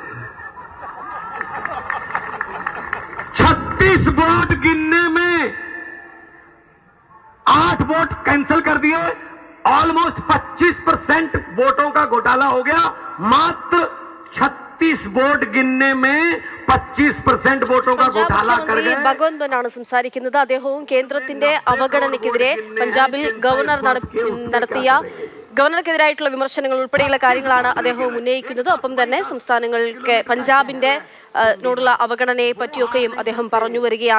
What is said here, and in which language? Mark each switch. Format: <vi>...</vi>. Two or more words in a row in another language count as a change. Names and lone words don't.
<hi>36 वोट गिनने में 8 वोट कैंसिल कर दिए। ऑलमोस्ट 25% वोटों का घोटाला हो गया। मात्र 36 वोट गिनने में 25% വോട്ടോं का घोटाला कर गए।</hi> <ml>ഭഗവന്ത് മാനാണ് സംസാരിക്കുന്നത്. അദ്ദേഹവും കേന്ദ്രത്തിന്റെ അവഗണനയ്ക്കെതിരെ പഞ്ചാബിൽ ഗവർണർക്കെതിരായിട്ടുള്ള വിമർശനങ്ങൾ ഉൾപ്പെടെയുള്ള കാര്യങ്ങളാണ് അദ്ദേഹം ഉന്നയിക്കുന്നത്. ഒപ്പം തന്നെ സംസ്ഥാനങ്ങൾക്ക് പഞ്ചാബിന്റെ നോടുള്ള അവഗണനയെ പറ്റിയൊക്കെയും അദ്ദേഹം പറഞ്ഞു വരികയാണ്.</ml>